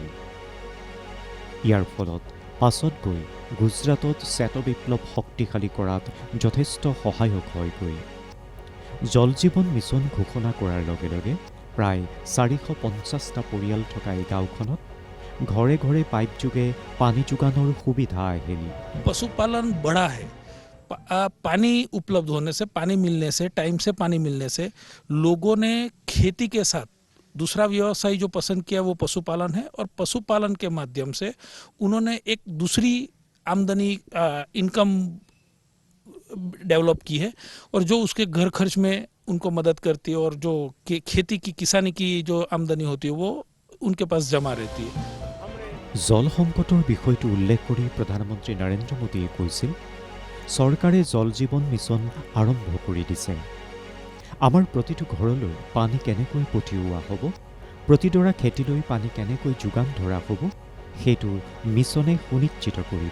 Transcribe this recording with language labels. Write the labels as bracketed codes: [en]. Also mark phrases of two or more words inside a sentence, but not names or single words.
[as] ইয়াৰ ফলত পাছত গৈ গুজৰাটত শ্বেত বিপ্লৱ শক্তিশালী কৰাত যথেষ্ট সহায়ক হয়গৈ। জল জীৱন মিছন ঘোষণা কৰাৰ লগে লগে প্ৰায় 450টা পৰিয়াল থকা এই গাঁওখনত ঘৰে ঘৰে পাইপ যোগে পানী যোগানৰ সুবিধা আহিল। [hi] पशुपालन बड़ा है। पानी उपलब्ध होने से, पानी मिलने से, टाइम से पानी मिलने से लोगों ने खेती के साथ दूसरा व्यवसाय जो पसंद किया वो पशुपालन है, और पशुपालन के माध्यम से उन्होंने एक दूसरी आमदनी [en] income develop [hi] की है, और जो उसके घर खर्च में उनको मदद करती है, और जो खेती की किसानी की जो आमदनी होती है वो उनके पास जमा रहती है। [as] জল সংকটৰ বিষয়টো উল্লেখ কৰি প্ৰধানমন্ত্ৰী নৰেন্দ্ৰ মোদীয়ে কৈছিল, চৰকাৰে জল জীৱন মিছন আৰম্ভ কৰি দিছে। আমাৰ প্ৰতিটো ঘৰলৈ পানী কেনেকৈ পঠিওৱা হ'ব, প্ৰতিডৰা খেতিলৈ পানী কেনেকৈ যোগান ধৰা হ'ব, সেইটো মিছনে সুনিশ্চিত কৰিব।